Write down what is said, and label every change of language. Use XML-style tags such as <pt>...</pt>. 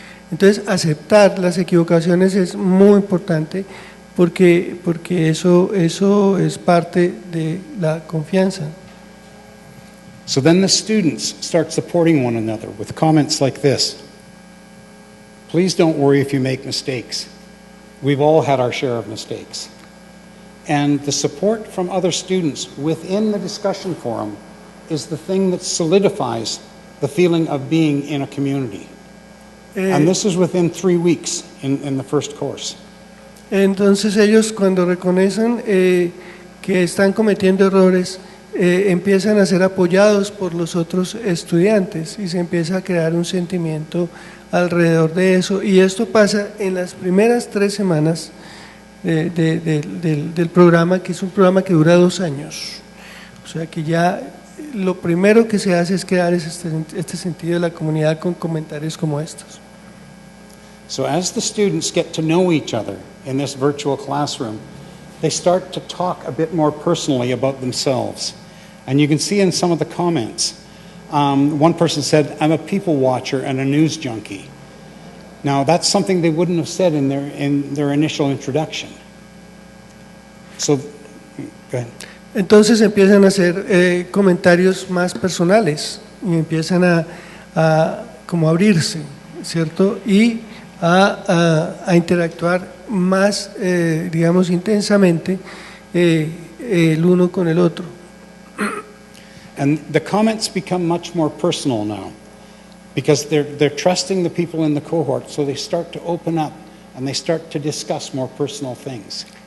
<es>Entonces aceptar las equivocaciones es muy importante porque eso es parte de la confianza.</es> <en>So then the students start supporting one another with comments like this. Please don't worry if you make mistakes. We've all had our share of mistakes. And the support from other students within the discussion forum is the thing that solidifies the feeling of being in a community. And this is within 3 weeks in the first course.</en> <es>Entonces ellos cuando reconocen que están cometiendo errores, empiezan a ser apoyados por los otros estudiantes y se empieza a crear un sentimiento alrededor de eso. Y esto pasa en las primeras 3 semanas del programa, que es un programa que dura 2 años. O sea que ya lo primero que se hace es crear este sentido de la comunidad con comentarios como estos.</es> <en>So as the students get to know each other in this virtual classroom, they start to talk a bit more personally about themselves. And you can see in some of the comments, one person said, "I'm a people watcher and a news junkie." Now that's something they wouldn't have said in their initial introduction. So, go ahead.</en> <es>Entonces empiezan a hacer comentarios más personales y empiezan a como abrirse, ¿cierto? Y a interactuar más, digamos, intensamente el uno con el otro.</es> <en>And the comments become much more personal now because they're trusting the people in the cohort, so they start to open up and they start to discuss more personal things.</en>